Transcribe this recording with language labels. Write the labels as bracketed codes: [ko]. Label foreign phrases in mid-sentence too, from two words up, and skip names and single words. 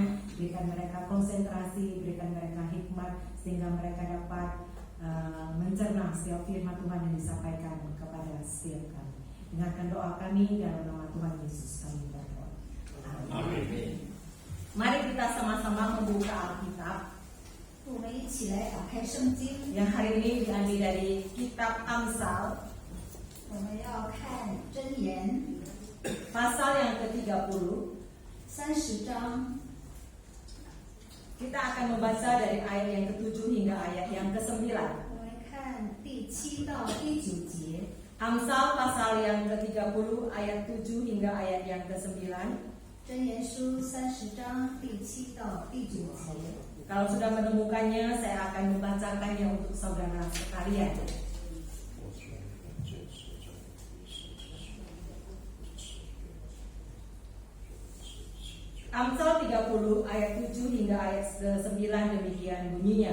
[id] Berikan mereka konsentrasi, berikan mereka hikmat sehingga mereka dapat mencerna setiap firman Tuhan yang disampaikan kepada setiap kami. Dengarkan doa kami dalam nama Tuhan Yesus kami berdoa. Amin. Mari kita sama-sama membuka Alkitab [zh] 我们一起来打开圣经， [id] yang hari ini diambil dari kitab Amsal [zh] 我们要看箴言 [id] pasal yang ke-30. [zh] 30章， [id] Kita akan membaca dari ayat yang ke-7 hingga ayat yang ke-9. [zh] 我们看第7到第9节。 [id] Amsal pasal yang ke-30 ayat 7 hingga ayat yang ke-9. [zh] 箴言书30章第7到第9节。 [id] Kalau sudah menemukannya, saya akan membacakannya untuk saudara sekalian. Amsal 30 ayat 7 hingga ayat 9 demikian bunyinya.